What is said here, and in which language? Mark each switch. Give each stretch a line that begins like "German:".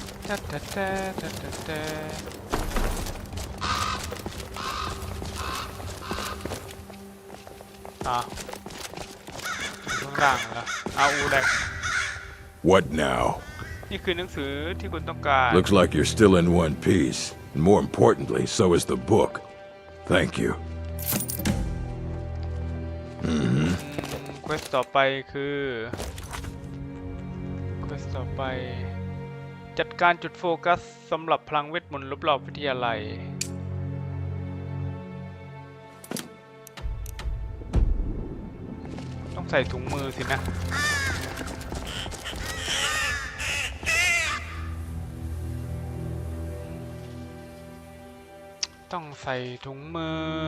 Thai: ตะตะตะตะตะตะข้างล่างเหรอเอาอูแหละ
English: What now?
Thai: นี่คือหนังสือที่คุณต้องการ
English: Looks like you're still in one piece. And more importantly, so is the book. Thank you.
Thai: เควสต่อไปคือเควสต่อไปจัดการจุดโฟกัสสำหรับพลังเวทมนต์รอบๆวิทยาลัยต้องใส่ถุงมือสินะต้องใส่ถุงมือ